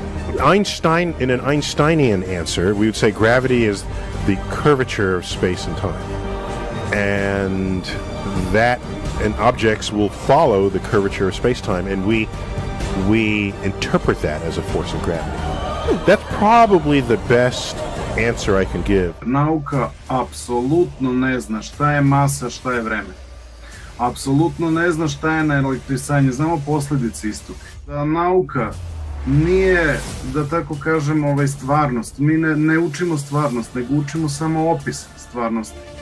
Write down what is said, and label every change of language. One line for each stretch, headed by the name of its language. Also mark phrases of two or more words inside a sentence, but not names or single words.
English: Einstein, in an Einsteinian answer, we would say gravity is the curvature of space and time. And objects will follow the curvature of space-time, and we interpret that as a force of gravity. That's probably the best answer I can give.
Serbian: Nauka apsolutno ne zna šta je masa, šta je vreme. Apsolutno ne zna šta je naelektrisanje, znamo posljedice istoga. Da nauka nije, da tako kažem, stvarnost. Mi ne učimo stvarnost, nego učimo samo opis stvarnosti.